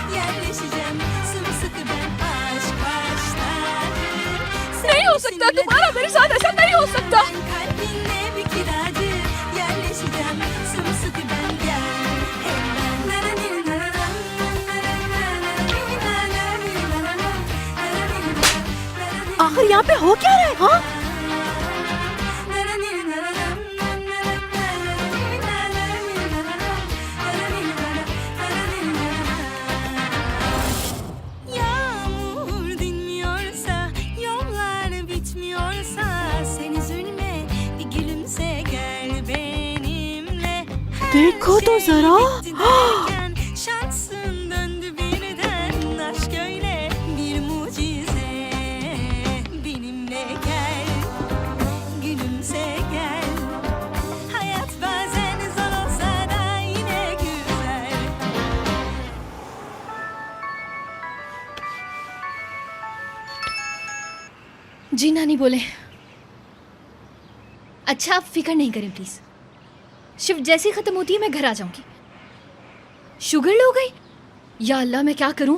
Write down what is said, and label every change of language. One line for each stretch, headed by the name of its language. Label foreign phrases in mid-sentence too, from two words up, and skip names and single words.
Hindi: नहीं हो सकता, तुम्हारा मेरे साथ ऐसा नहीं हो सकता। आखिर यहाँ पे हो क्या रहा है? हाँ?
Turkish: Yağmur dinmiyorsa, yollar bitmiyorsa, sen üzülme, bir gülümse gel benimle.
Hindi: देखो तो जरा,
Turkish: Şansın döndü birden, aşk öyle bir mucize. Benimle gel, gülümse gel. Hayat bazen zor olsa da yine güzel.
Hindi: जी नानी बोले। अच्छा आप फिक्र नहीं करें प्लीज, शिफ्ट जैसे ही खत्म होती है मैं घर आ जाऊंगी।
English: sugar low
Hindi: गई?
Arabic: يا الله
Hindi: मैं क्या करूं?